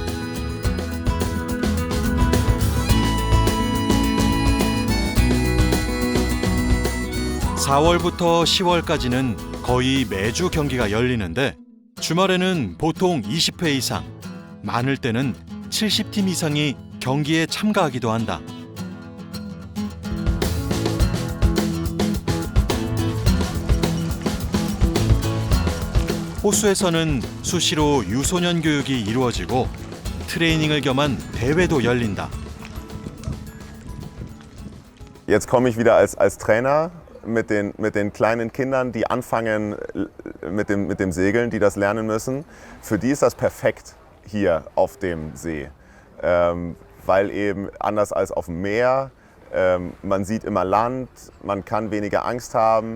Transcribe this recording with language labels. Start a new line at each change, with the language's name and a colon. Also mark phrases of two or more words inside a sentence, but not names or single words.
Korean: (4월부터) (10월까지는) 거의 매주 경기가 열리는데 주말에는 보통 20회 이상, 많을 때는 70팀 이상이 경기에 참가하기도 한다. 호수에서는 수시로 유소년 교육이 이루어지고 트레이닝을 겸한 대회도 열린다.
German: Jetzt komme ich wieder als Trainer mit den kleinen Kindern, die anfangen mit dem Segeln, die das lernen müssen. Für die ist das perfekt hier auf dem See, weil eben anders als auf dem Meer, man sieht immer Land, man kann weniger Angst haben.